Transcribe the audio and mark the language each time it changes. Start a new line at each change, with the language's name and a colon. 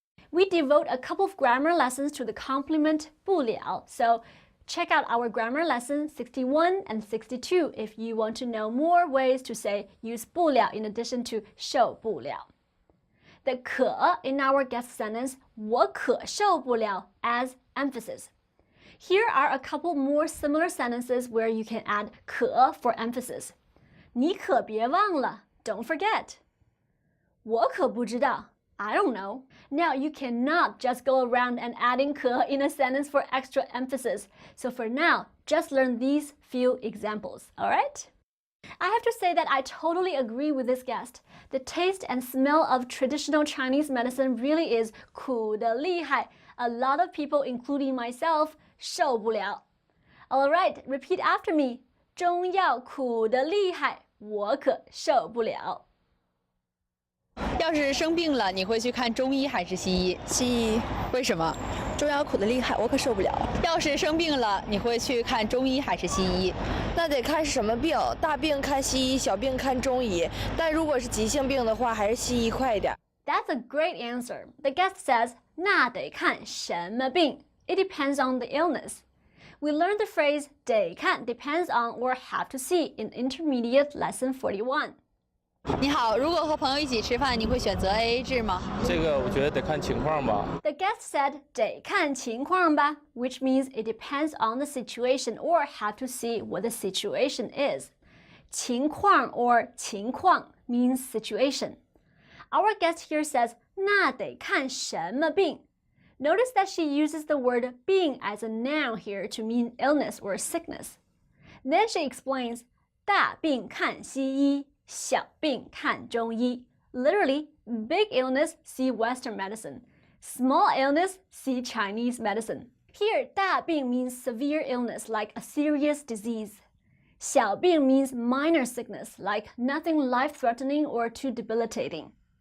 English: We devote a couple of grammar lessons to the complement 不了, so check out our grammar lesson 61 and 62 if you want to know more ways to say use 不了 in addition to 受不了. The 可 in our guest sentence
Chinese: 我可受不了
English: as emphasis. Here are a couple more similar sentences where you can add 可 for emphasis.
Chinese: 你可别忘了
English: don't forget.
Chinese: 我可不知道
English: I don't know. Now, you cannot just go around and adding 可 in a sentence for extra emphasis. So for now, just learn these few examples, all right? I have to say that I totally agree with this guest. The taste and smell of traditional Chinese medicine really is
Chinese: 苦得厉害.
English: A lot of people, including myself, 受不了. All right, repeat after me.
Chinese: 中药苦得厉害，我可受不了。要是生病了，你会去看中医还是西医？西医。为什么？中药苦得厉害，我可受不了。要是生病了，你会去看中医还是西医？那得看是什么病，大病看西医，小病看中医。但如果是急性病的话，还是西医快一点。
English: That's a great answer. The guest says,
Chinese: 那得看什么病.
English: It depends on the illness. We learned the phrase 得看 depends on or have to see in intermediate lesson 41.
Chinese: 你好，如果和朋友一起吃饭，你会选择 AA 制吗？这个我觉得得看情况吧。
English: The guest said
Chinese: 得看情况吧,
English: which means it depends on the situation or have to see what the situation is. 情况 or 情况 means situation. Our guest here says
Chinese: 那得看什么病.
English: Notice that she uses the word 病 as a noun here to mean illness or sickness. Then she explains
Chinese: 大病看西医，小病看中医.
English: Literally, big illness, see Western medicine. Small illness, see Chinese medicine. Here, 大病 means severe illness, like a serious disease. 小病 means minor sickness, like nothing life-threatening or too debilitating.